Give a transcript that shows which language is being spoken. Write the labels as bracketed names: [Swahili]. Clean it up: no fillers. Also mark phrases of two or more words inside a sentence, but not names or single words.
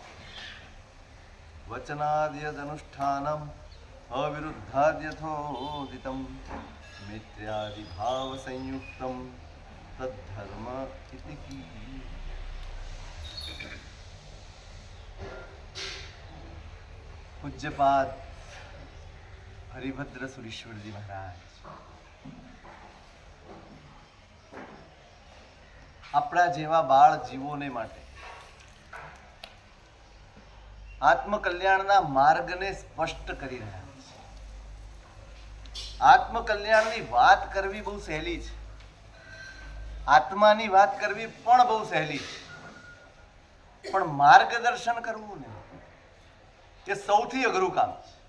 [Sanskrit] वचनाद्यदनुष्ठानम् अविरुद्धाद्यथोदितं मिथ्यादिभावसंयुक्तं तद्धर्म इति कीयते। [Gujarati] पूज्यपाद हरिभद्र सुरेश्वर जी महाराज આપણા જેવા બાળ જીવોને માટે આત્મકલ્યાણના માર્ગને સ્પષ્ટ કરી રહ્યા છે। આત્મકલ્યાણની વાત કરવી બહુ સહેલી છે, આત્માની વાત કરવી પણ બહુ સહેલી છે, પણ માર્ગદર્શન કરવું ને એ સૌથી અઘરું કામ છે।